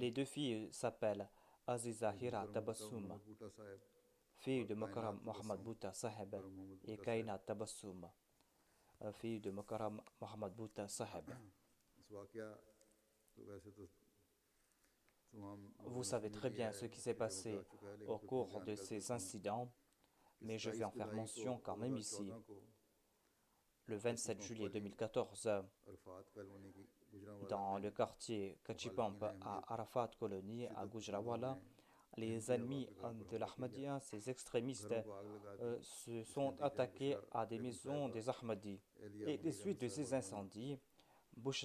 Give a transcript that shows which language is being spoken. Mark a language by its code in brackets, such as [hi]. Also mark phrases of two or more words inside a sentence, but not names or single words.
[fr] Les deux filles s'appellent Aziza [ur] एक [fr] Hira [ur] मुकर्रम [fr] Tabassum, [ur] मोहम्मद बूटा साहब [fr] fille [ur] और [fr] de Mokram [ur] कायनात [fr] Mohammad [ur] तबस्सुम [fr] Bouta Sahib, [ur] मुकर्रम मोहम्मद [fr] et [ur] बूटा साहब। [fr] Kaina Tabassum, fille de Mokram Mohammad Bouta Sahib. [ur] اس واقعہ تو ویسے تو تمام لوگوں [fr] Vous [ur] ने [fr] savez [ur] सुन [fr] très [ur] लिया [fr] bien ce [ur] है [fr] qui s'est [ur] तकरीबन [fr] passé [ur] بتا چکا ہے لیکن [fr] au [ur] پھر بھی [fr] cours [ur] बयान [fr] de [ur] कर [fr] ces [ur] دیتا ہوں [fr] incidents, [ur] कि [fr] mais je vais [ur] 27 [fr] en faire [ur] جولائی کو [fr] mention quand même ici. [ur] 2014 को [fr] Le 27 juillet 2014, [ur] عرفات کالونی کی گوجرانوالہ [fr] dans [ur] में [fr] le quartier Kachipamp [ur] मुखालिफिन [fr] à [ur] अहमदियत [fr] Arafat Colony à [ur] شدت طلبوں [fr] Gujranwala, [ur] ने [fr] les [ur] अहमदिया [fr] ennemis [ur] واقعہ پر [fr] de [ur] حملہ کیا, [fr] l'Ahmadiyya, ces extrémistes, [ur] گھروں کو آگ لگا دی, [fr] se [ur] जिसके [fr] sont [ur] نتیجے میں [fr] attaqués [ur] बुशरा [fr] à des [ur] बेगम [fr] maisons [ur] साहिबा [fr] des Ahmadis. [ur] एलिया [fr] Et les [ur] मुनीर [fr] suites [ur] अहमद [fr] de [ur] साहब [fr] ces [ur] मरहूम [fr] incendies,